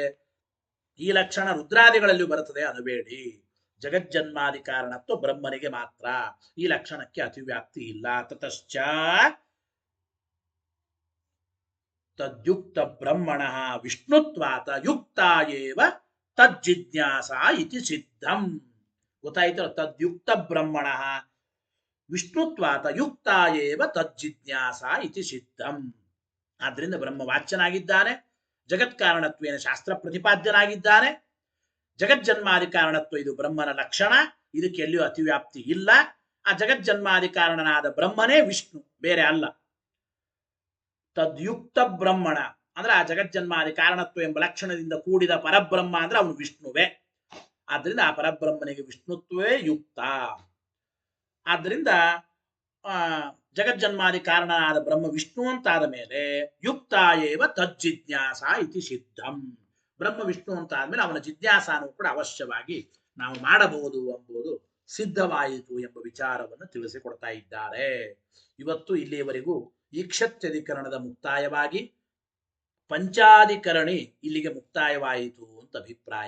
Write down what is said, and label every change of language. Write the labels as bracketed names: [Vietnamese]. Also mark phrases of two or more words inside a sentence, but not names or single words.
[Kannada] ಈ ಲಕ್ಷಣ ರುದ್ರಾದಿಗಳಲ್ಲಿಯೂ ಬರುತ್ತದೆ ಅನಬೇಡಿ. ಜಗಜ್ಜನ್ಮಾದಿ ಕಾರಣತ್ವ ಬ್ರಹ್ಮನಿಗೆ ಮಾತ್ರ, ಈ ಲಕ್ಷಣಕ್ಕೆ ಅತಿವ್ಯಾಪ್ತಿ ಇಲ್ಲ. [Sanskrit] ತತಶ್ಚ ತದ್ಯುಕ್ತ ಬ್ರಹ್ಮಣ ವಿಷ್ಣುತ್ವಾತ ಯುಕ್ತ ಏವ ತಜ್ಜಿಜ್ಞಾಸ ಇತಿ ಸಿದ್ಧಂ. ಗೊತ್ತಾಯ್ತು? ತದ್ಯುಕ್ತ ಬ್ರಹ್ಮಣ ವಿಷ್ಣುತ್ವಾತ ಯುಕ್ತ ಏವ ತಜ್ಜಿಜ್ಞಾಸ ಇತಿ ಸಿದ್ಧಂ. [Kannada] ಆದ್ರಿಂದ ಬ್ರಹ್ಮ ವಾಚ್ಯನಾಗಿದ್ದಾನೆ, ಜಗತ್ಕಾರಣತ್ವೇನ ಶಾಸ್ತ್ರ ಪ್ರತಿಪಾದ್ಯನಾಗಿದ್ದಾನೆ. ಜಗಜ್ಜನ್ಮಾದಿ ಕಾರಣತ್ವ ಇದು ಬ್ರಹ್ಮನ ಲಕ್ಷಣ, ಇದಕ್ಕೆ ಎಲ್ಲಿಯೂ ಅತಿವ್ಯಾಪ್ತಿ ಇಲ್ಲ. ಆ ಜಗಜ್ಜನ್ಮಾದಿ ಕಾರಣನಾದ ಬ್ರಹ್ಮನೇ ವಿಷ್ಣು, ಬೇರೆ ಅಲ್ಲ. [Sanskrit] ತದ್ಯುಕ್ತ ಬ್ರಹ್ಮಣ [Kannada] ಅಂದ್ರೆ ಆ ಜಗಜ್ಜನ್ಮಾದಿ ಕಾರಣತ್ವ ಎಂಬ ಲಕ್ಷಣದಿಂದ ಕೂಡಿದ ಪರಬ್ರಹ್ಮ ಅಂದ್ರೆ ಅವನು ವಿಷ್ಣುವೇ. ಆದ್ರಿಂದ ಆ ಪರಬ್ರಹ್ಮನಿಗೆ [Sanskrit] ವಿಷ್ಣುತ್ವೇ ಯುಕ್ತ. [Kannada] ಆದ್ರಿಂದ ಜಗಜ್ಜನ್ಮಾದಿ ಕಾರಣನಾದ ಬ್ರಹ್ಮ ವಿಷ್ಣು ಅಂತಾದ ಮೇಲೆ [Sanskrit] ಯುಕ್ತ ಏವ ತಜ್ಜಿಜ್ಞಾಸ ಇತಿ ಸಿದ್ಧಂ. [Kannada] ಬ್ರಹ್ಮ ವಿಷ್ಣು ಅಂತ ಆದ್ಮೇಲೆ ಅವನ ಜಿಜ್ಞಾಸನೂ ಕೂಡ ಅವಶ್ಯವಾಗಿ ನಾವು ಮಾಡಬಹುದು ಎಂಬುದು ಸಿದ್ಧವಾಯಿತು ಎಂಬ ವಿಚಾರವನ್ನು ತಿಳಿಸಿಕೊಡ್ತಾ ಇದ್ದಾರೆ. ಇವತ್ತು ಇಲ್ಲಿಯವರೆಗೂ ಈಕ್ಷತ್ಯಧಿಕರಣದ ಮುಕ್ತಾಯವಾಗಿ ಪಂಚಾಧಿಕರಣಿ ಇಲ್ಲಿಗೆ ಮುಕ್ತಾಯವಾಯಿತು ಅಂತ ಅಭಿಪ್ರಾಯ.